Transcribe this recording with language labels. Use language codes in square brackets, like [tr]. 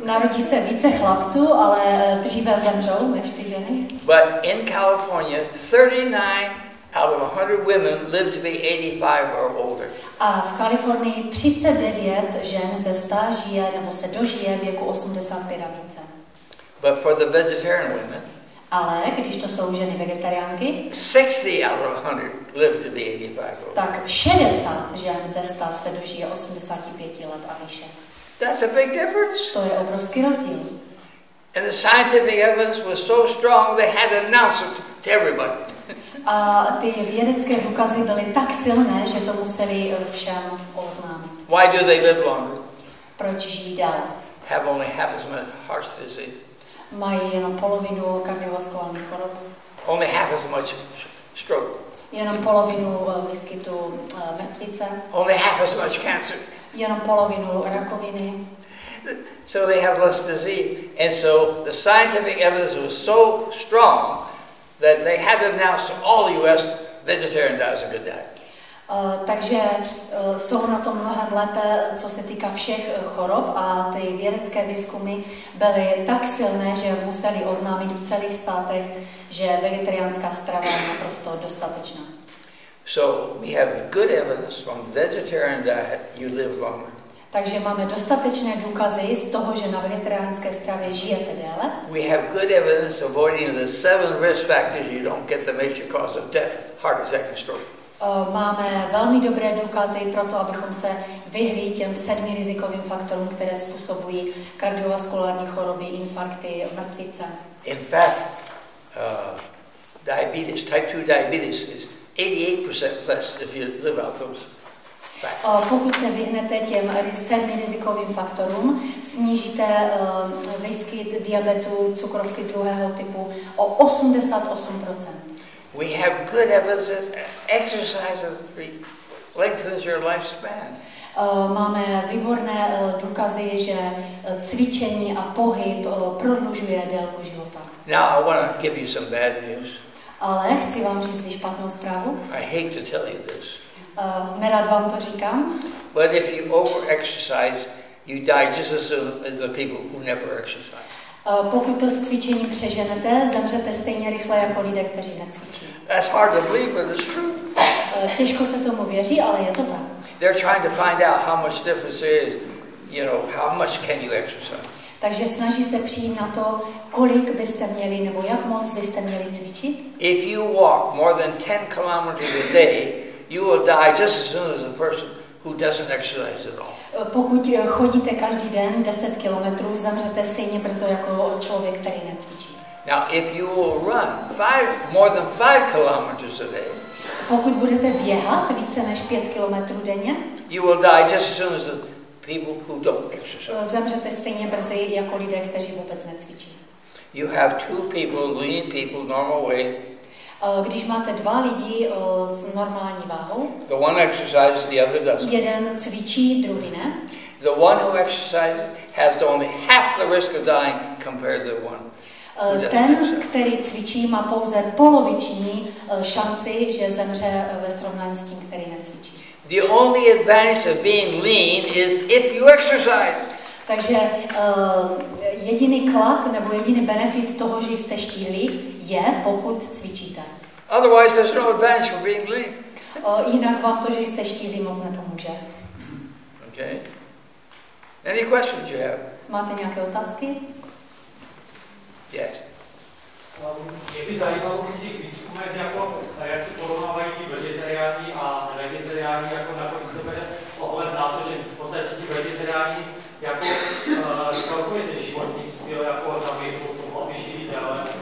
[cs] Narodí se více chlapců, ale dříve zemřou než ty ženy. [en] But in California, 39 out of 100 women live to be 85 or older. [cs] A v Kalifornii 39 žen ze 100 žije nebo se dožije věku 85 a více. [en] But for the vegetarian women, [cs] ale když to jsou ženy vegetariánky, [en] 60 out of 100 live to be 85 or older. [cs] Tak 60 žen ze 100 se dožije 85 let a výše. [en] That's a big difference. [cs] To je obrovský rozdíl. [en] And the scientific evidence was so strong they had to announce it to everybody. [cs] A ty vědecké důkazy byly tak silné, že to museli všem oznámit. [en] Why do they live longer? [cs] Proč žijí dále? [en] Have only half as much heart disease. [cs] Mají jenom polovinu kardiovaskulárních chorob. [en] Only half as much stroke. [cs] Jenom polovinu výskytu mrtvice. [en] Only half as much cancer. [cs] Jenom polovinu rakoviny. [en] So they have less disease. And so the scientific evidence was so strong that they had to announce to all the US, vegetarian diet is a good diet. [cs] Takže jsou na tom mnohem lépe, co se týká všech chorob a ty vědecké výzkumy byly tak silné, že museli oznámit v celých státech, že vegetariánská strava je naprosto dostatečná. [en] So we have good evidence from vegetarian diet you live longer. [cs] Takže máme dostatečné důkazy z toho, že na vegetariánské stravě žijete déle. [en] We have good evidence avoiding the 7 risk factors you don't get the major cause of death, heart attack and stroke. [cs] Máme velmi dobré důkazy pro to, abychom se vyhli těm 7 rizikovým faktorům, které způsobují kardiovaskulární choroby, infarkty, mrtvice. [en] In fact, diabetes, type 2 diabetes is 88% less if you live out those factors. [cs] Pokud se vyhnete těm 7 rizikovým faktorům, snížíte výskyt diabetu, cukrovky druhého typu o 88%. [en] We have good evidence that exercise lengthens your lifespan. [cs] Máme výborné důkazy, že cvičení a pohyb prodlužuje délku života. [en] Now I want to give you some bad news. [cs] Ale chci vám říct špatnou zprávu. [en] I hate to tell you this. [cs] Nerad vám to říkám. [en] But if you over-exercise, you die just as soon as the people who never exercise. [cs] Pokud to s cvičením přeženete, zemřete stejně rychle jako lidé, kteří necvičí. [en] That's hard to believe, but it's true. [cs] Těžko se tomu věří, ale je to tak. [en] They're trying to find out how much difference there is, how much can you exercise. [cs] Takže snaží se přijít na to, kolik byste měli nebo jak moc byste měli cvičit. [en] If you walk more than 10 kilometers a day, you will die just as soon as a person who doesn't exercise at all. [cs] Pokud chodíte každý den 10 kilometrů, zemřete stejně brzo jako člověk, který necvičí. [en] Now, if you will run more than 5 kilometers a day, [cs] pokud budete běhat více než 5 kilometrů denně, [en] you will die just as soon as the people who don't exercise. [cs] Zemřete stejně brzy jako lidé, kteří vůbec necvičí. [en] You have 2 people, lean people, normal weight. [cs] Když máte 2 lidi s normální váhou, [en] the one exercises, the other doesn't. [cs] Jeden cvičí, druhý ne. [en] The one who exercises has only half the risk of dying compared to the one. [cs] Ten, který cvičí, má pouze poloviční šanci, že zemře ve srovnání s tím, který necvičí. [en] The only advantage of being lean is if you exercise. [cs] Takže jediný klad nebo jediný benefit toho, že jste štíhlí, je, pokud cvičíte. [en] Otherwise, there's no advantage for being lean. [cs] Jinak vám to, že jste štíhlí, moc nepomůže. [en] Okay. Any questions you have? [cs] Máte nějaké otázky? [en] Yes. [cs] Mě by zajímalo při těch výzkumech, jak se porovnávají ti vegetariáni a vegetariáni jako nakonec se bere ohled na to, že v podstatě ti vegetariáni jako celkově ten životní styl jako zamýšlou tomu, aby žili déle.